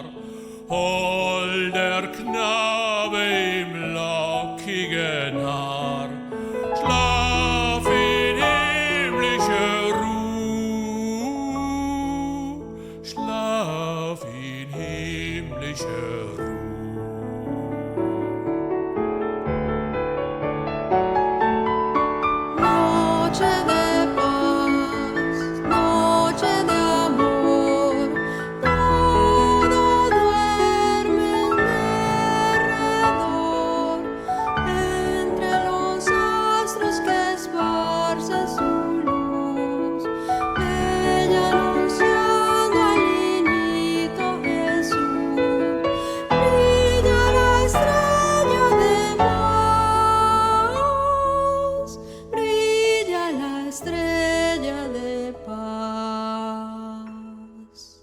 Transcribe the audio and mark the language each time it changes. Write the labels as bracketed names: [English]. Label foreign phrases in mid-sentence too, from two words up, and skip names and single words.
[German] Holder Knabe im lockigen Haar, schlaf in himmlischer Ruhe, schlaf in himmlischer Ruhe. [Spanish] Noche de paz, noche de amor, todo duerme en derredor, entre los astros que esparce su luz, bella anunciando al niñito Jesús, brilla la estrella de paz, brilla la estrella de paz.